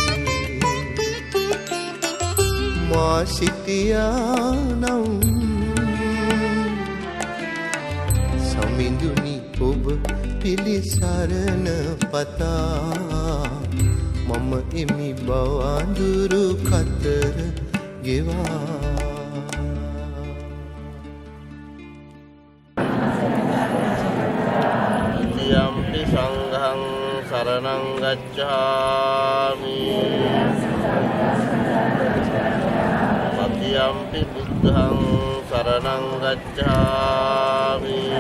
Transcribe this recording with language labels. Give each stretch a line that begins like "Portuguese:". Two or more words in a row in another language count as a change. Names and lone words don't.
Sinhala: මා සිටියානම් සමිඳුනි ඔබ පිළිසරණ පතා මම එමි බවඳුරු කතර ගෙවා
Pali: යම්පි සංඝං සරණං ගච්ඡාමි යම්පි බුද්ධං සරණං ගච්ඡාමි